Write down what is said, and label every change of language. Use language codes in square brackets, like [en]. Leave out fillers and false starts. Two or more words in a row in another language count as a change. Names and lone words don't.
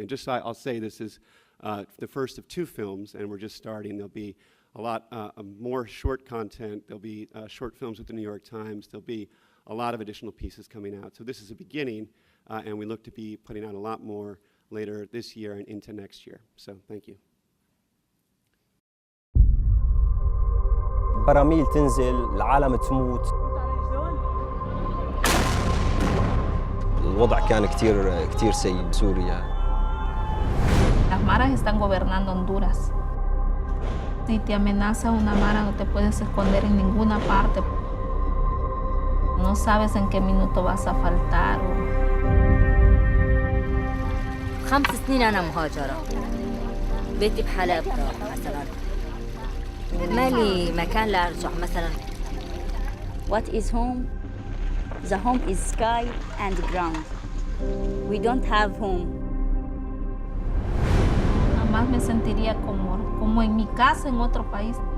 [en] And just I'll say this is the first of 2 films, and we're just starting. There'll be a lot more short content. There'll be short films with the New York Times. There'll be a lot of additional pieces coming out. So this is a beginning, and we look to be putting out a lot more later this year and into next year. So thank you. [ar] براميل تنزل، العالم تموت. الوضع كان كتير سيء بسوريا. [es] Las maras están gobernando Honduras. Si te amenaza una mara, no te puedes esconder en ninguna parte. No sabes en qué minuto vas a faltar. [ar] 5 سنين أنا مهاجرة. بيتي بحلب مثلاً. ما لي مكان لأرجع مثلاً. [en] What is home? The home is sky and ground. We don't have home. [es] Jamás me sentiría como en mi casa en otro país.